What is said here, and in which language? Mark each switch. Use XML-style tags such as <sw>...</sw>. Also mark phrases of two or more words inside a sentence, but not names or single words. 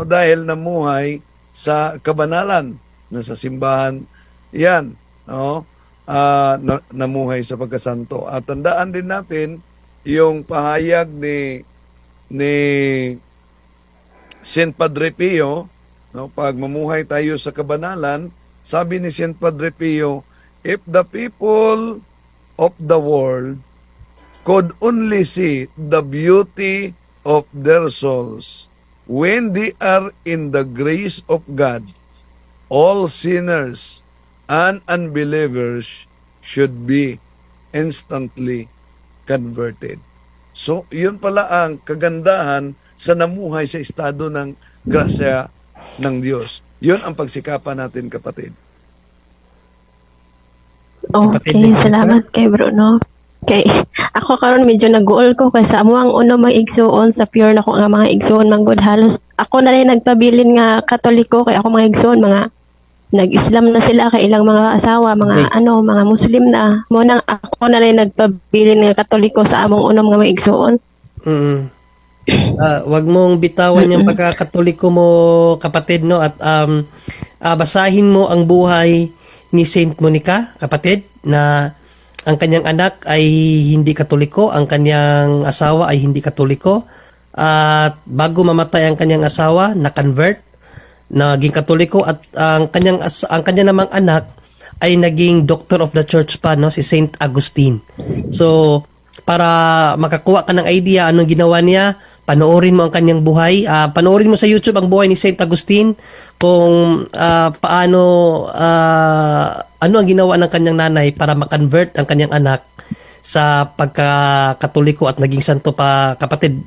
<tl>Dahil namuhay sa kabanalan, na sa simbahan yan, no? Namuhay sa pagkasanto. At tandaan din natin yung pahayag ni Saint Padre Pio, no? Pag mamuhay tayo sa kabanalan, sabi ni Saint Padre Pio,</tl> <en>if the people of the world could only see the beauty of their souls when they are in the grace of God, all sinners and unbelievers should be instantly converted. So,</en> <tl>yun pala ang kagandahan sa namuhay sa estado ng grasya ng Diyos. Yun ang pagsikapan natin, kapatid.</tl> <ceb>Okay, salamat kay Bruno. Kay ako karon medyo nag-goal ko kaysa amo ang uno may igsuon sa pure na ko nga mga igsuon manggod halos ako na lang nagpabilin nga Katoliko kay ako mga igsuon mga nag-Islam na sila kay ilang mga asawa mga mga Muslim na mo nang ako na lang nagpabilin nga Katoliko sa among unom nga may igsuon.</ceb> <tl>Wag mong bitawan yung pagkakatoliko mo, kapatid, no? At basahin mo ang buhay ni Saint Monica, kapatid, na ang kanyang anak ay hindi Katoliko, ang kanyang asawa ay hindi Katoliko, at bago mamatay ang kanyang asawa, na-convert, naging Katoliko, at ang kanyang namang anak ay naging</tl> <en>Doctor of the Church</en> <tl>pa, no? Si Saint Agustin. So, para makakuha ka ng idea anong ginawa niya, panoorin mo ang kanyang buhay. Panoorin mo sa YouTube ang buhay ni Saint Agustin kung paano ano ang ginawa ng kanyang nanay para ma-convert ang kanyang anak sa pagka-Katoliko at naging santo pa, kapatid.</tl>